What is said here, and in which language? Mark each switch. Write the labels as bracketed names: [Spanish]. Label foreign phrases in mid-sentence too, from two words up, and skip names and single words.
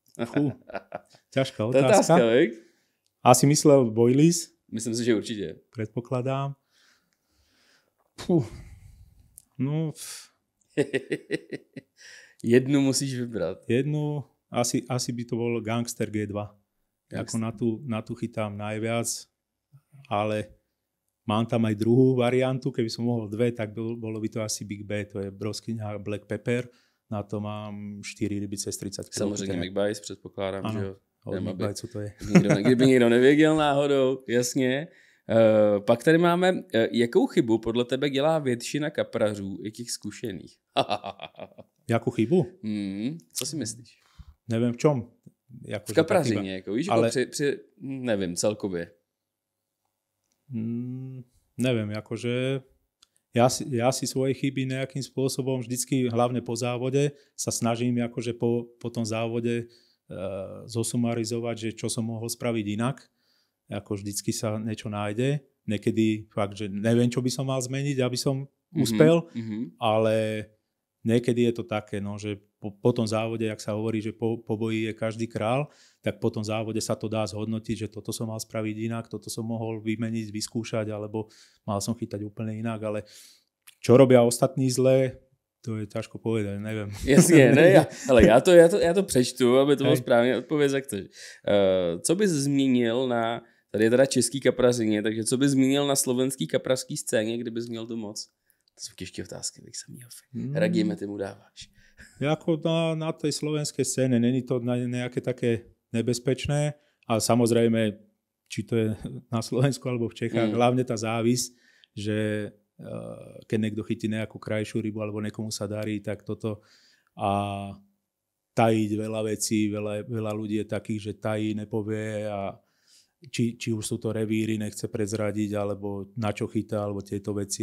[Slovak] Ťažká otázka. Asi myslel boilies. [Czech] Myslím si, že určitě. [Slovak] Predpokladám. [Czech] Jednu musíš vybrat. [Slovak] Jednu... Asi by to bol Gangster G2. Ako na tú chytám najviac, ale mám tam aj druhú variantu, keby som mohol dve, tak bolo by to asi Big B, to je broskyňa Black Pepper, na to mám 4 ryby cez 30 kg. [Czech] Samozřejmě McBice, předpokládám, ano, že jo. Od McBice to je. Kdyby někdo nevěděl náhodou, jasně. Pak tady máme, jakou chybu podle tebe dělá většina kaprařů, i těch zkušených? [Slovak] Jakú chybu? [Czech] Co si myslíš? [Slovak] Neviem v čom. [Czech] V kaprařině, jako, víš, ale... nevím, celkově. [Slovak] Neviem, akože Ja si svoje chyby nejakým spôsobom vždycky, hlavne po závode, sa snažím akože po tom závode zosumarizovať, že čo som mohol spraviť inak. Ako vždycky sa niečo nájde. Niekedy fakt, že neviem, čo by som mal zmeniť, aby som uspel, ale niekedy je to také, no, že po tom závode, jak sa hovorí, že po boji je každý král, tak po tom závode sa to dá zhodnotiť, že toto som mal spraviť inak, toto som mohol vymeniť, vyskúšať, alebo mal som chytať úplne inak, ale čo robia ostatní zle, to je ťažko povedať, neviem. [Czech] Jasně, ne, ale já to přečtu, aby to bylo správně odpověď, jak to. Co bys zmínil na, tady je teda český kaprařině, takže co bys zmínil na slovenský kaprařský scéně, kdybys měl tu moc? To jsou těžké otázky, bych se měl. Radíme, ty mu dáváš. [Slovak] Ako na tej slovenskej scéne, není to nejaké také nebezpečné, ale samozrejme, či to je na Slovensku alebo v Čechách, hlavne tá závisť, že keď niekto chytí nejakú krajšiu rybu alebo niekomu sa darí, tak toto a tajiť veľa vecí, veľa ľudí je takých, že tají, nepovie a či už sú to revíry, nechce prezradiť, alebo na čo chytá, alebo tieto veci.